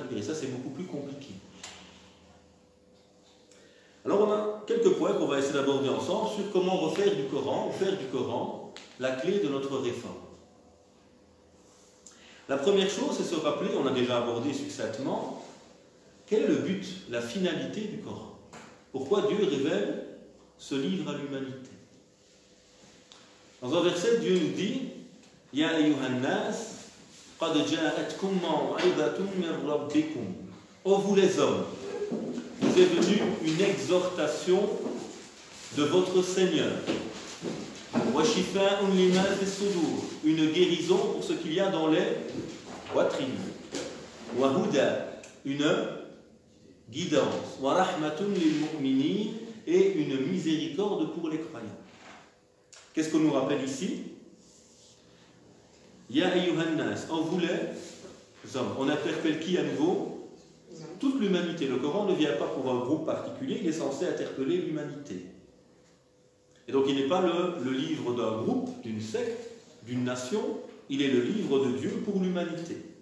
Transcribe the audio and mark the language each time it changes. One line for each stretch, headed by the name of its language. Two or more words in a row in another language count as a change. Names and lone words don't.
French: Et ça c'est beaucoup plus compliqué. Alors on a quelques points qu'on va essayer d'aborder ensemble sur comment refaire du Coran, faire du Coran la clé de notre réforme. La première chose, c'est se rappeler, on a déjà abordé succinctement, quel est le but, la finalité du Coran? Pourquoi Dieu révèle ce livre à l'humanité? Dans un verset, Dieu nous dit «
Arabic: يا أيها الناس قد جاءتكم موعظة من ربكم
French: » Ô vous les hommes, vous est venue une exhortation de votre Seigneur.
Arabic: وشفاء لما في الصدور,
French: une guérison pour ce qu'il y a dans les poitrines.
Arabic: وهدى,
French: une guidance.
Arabic: ورحمة للمؤمنين,
French: et une miséricorde pour les croyants. Qu'est-ce qu'on nous rappelle ici?
Arabic: يا أيها الناس,
French: on voulait, hommes, on interpelle qui à nouveau? Toute l'humanité. Le Coran ne vient pas pour un groupe particulier, il est censé interpeller l'humanité. Et donc il n'est pas le livre d'un groupe, d'une secte, d'une nation, il est le livre de Dieu pour l'humanité.